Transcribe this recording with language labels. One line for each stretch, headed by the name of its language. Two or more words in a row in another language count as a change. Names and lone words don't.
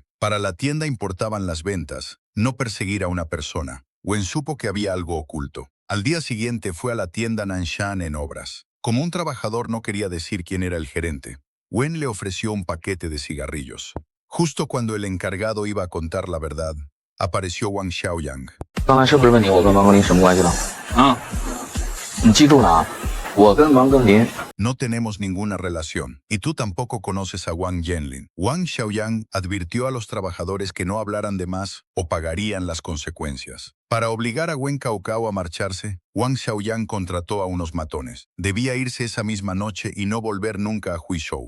Spanish: Para la tienda importaban las ventas, no perseguir a una persona. Wen supo que había algo oculto. Al día siguiente fue a la tienda Nanshan en obras. Como un trabajador no quería decir quién era el gerente, Wen le ofreció un paquete de cigarrillos. Justo cuando el encargado iba a contar la verdad, apareció Wang Xiaoyang.
Chinese: 刚才是不是问你我跟王格林什么关系了？你记住了啊，我跟王格林
Spanish: No tenemos ninguna relación. Y tú tampoco conoces a Wang Yenlin. Wang Xiaoyang advirtió a los trabajadores que no hablaran de más o pagarían las consecuencias. Para obligar a Wen Caocao a marcharse, Wang Xiaoyang contrató a unos matones. Debía irse esa misma noche y no volver nunca a Huizhou.